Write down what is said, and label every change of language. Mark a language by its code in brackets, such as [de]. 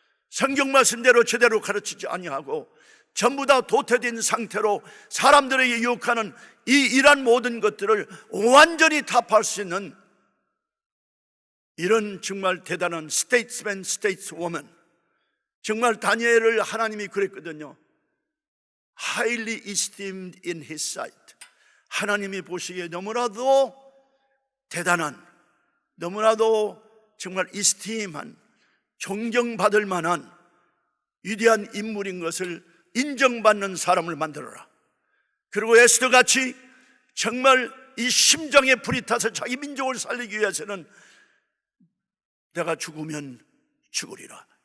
[ko] 성경 말씀대로 제대로 가르치지 아니하고 전부 다 도태된 상태로 사람들에게 유혹하는 이러한 모든 것들을 완전히 타파할 수 있는 이런 정말 대단한 스테이트맨, 스테이트워먼, 정말 다니엘을 하나님이 그랬거든요. [en] Highly esteemed in his sight. [ko] 하나님이 보시기에 너무나도 대단한, 너무나도 정말 esteem한, 존경받을 만한 위대한 인물인 것을 인정받는 사람을 만들어라. 그리고 에스더같이 정말 이 심장에 불이 타서 자기 민족을 살리기 위해서는 내가 죽으면 죽으리라.